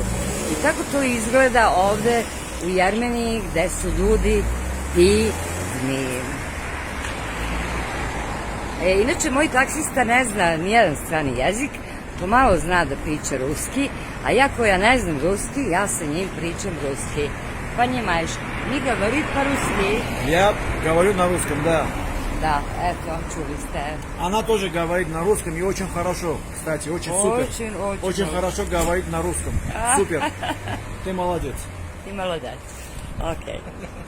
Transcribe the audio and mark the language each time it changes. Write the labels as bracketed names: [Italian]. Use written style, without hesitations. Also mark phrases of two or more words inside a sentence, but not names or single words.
[Serbian] I tako to izgleda ovde u Jermeniji gde su ljudi divni. Inače, moj taksista ne zna nijedan strani jezik, pomalo zna da priča ruski, a ja koja ne znam ruski, ja sa njim pričam ruski. [Russian] Понимаешь, не говорит по-русски. Я говорю на русском, да. Да, это [Serbian] чули сте. [Russian] Она тоже говорит на русском и очень хорошо, кстати, очень супер. Очень хорошо говорит на русском. Супер. Ты молодец. [Ukrainian] Ти молодець. Окей.